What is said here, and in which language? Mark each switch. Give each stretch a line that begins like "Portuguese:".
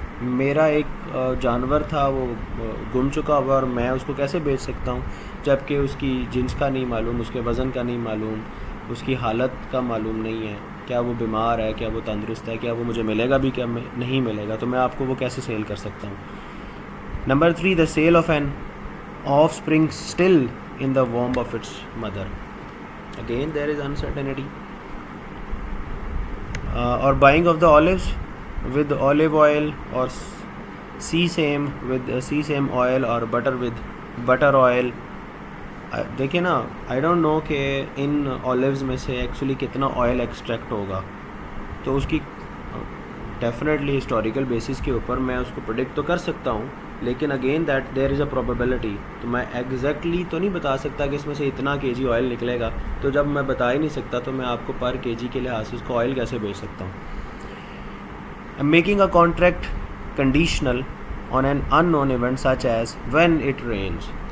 Urdu: میرا ایک جانور تھا, وہ گم چکا ہوا, اور میں اس کو کیسے بیچ سکتا ہوں جب کہ اس کی جنس کا نہیں معلوم, اس کے وزن کا نہیں معلوم, اس کی حالت کا معلوم نہیں ہے, کیا وہ بیمار ہے, کیا وہ تندرست ہے, کیا وہ مجھے ملے گا بھی, کیا نہیں ملے گا, تو میں آپ کو وہ کیسے سیل کر سکتا ہوں.
English: Number 3, the cell of N of spring still in the warm of its mother. Again there is uncertainty. اور buying of the olives with olive oil or sesame with sesame oil or butter with butter oil.
Urdu: دیکھیں نا,
English: I don't know
Urdu: کہ ان olives میں سے actually کتنا oil extract ہوگا, تو اس کی ڈیفینیٹلی ہسٹوریکل بیسس کے اوپر میں اس کو پریڈکٹ تو کر سکتا ہوں, لیکن
English: Again that there is a probability.
Urdu: تو میں ایگزیکٹلی تو نہیں بتا سکتا کہ اس میں سے اتنا کے جی آئل نکلے گا, تو جب میں بتا ہی نہیں سکتا تو میں آپ کو پر کے جی کے لحاظ سے اس کو آئل کیسے بیچ سکتا ہوں.
English: Making a contract conditional on an unknown event such as when it rains.